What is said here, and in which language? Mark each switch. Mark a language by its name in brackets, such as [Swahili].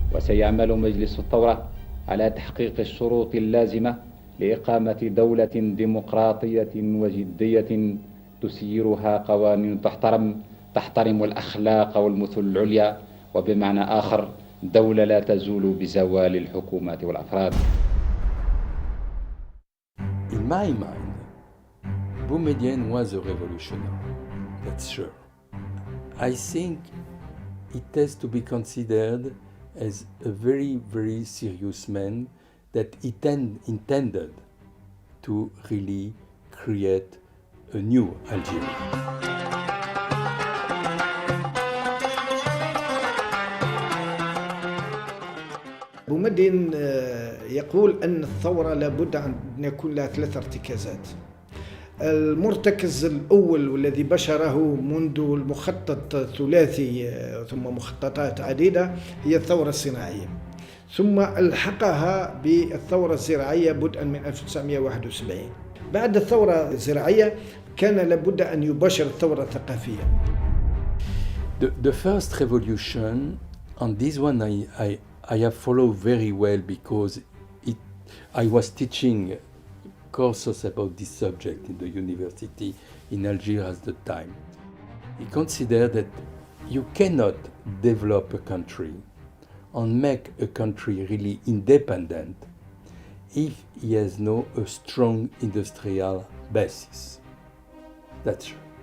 [Arabic] وسيعمل مجلس الثورة على تحقيق الشروط اللازمة لإقامة دولة ديمقراطية وجدية تسيرها قوانين تحترم الأخلاق والمثل العليا، وبمعنى آخر دولة لا تزول بزوال الحكومات والأفراد. [English] In my mind, Boumediene was a revolutionary, that's sure. I think it has to be considered as a very, very serious man that intended to really create a new Algeria. [Arabic] بومدين يقول أن الثورة لابد أن يكون لها 3 ارتكازات. المرتكز الأول والذي بشره منذ المخطط الثلاثي ثم مخططات عديدة هي الثورة الصناعية، ثم ألحقها بالثورة الزراعية بدءا من 1971. بعد الثورة الزراعية كان لابد أن يباشر الثورة الثقافية. [English] The first revolution, on this one I have followed very well because I was teaching courses about this subject in the university in Algiers at the time. He considered that you cannot develop a country and make a country really independent if he has no a strong industrial basis. That's true.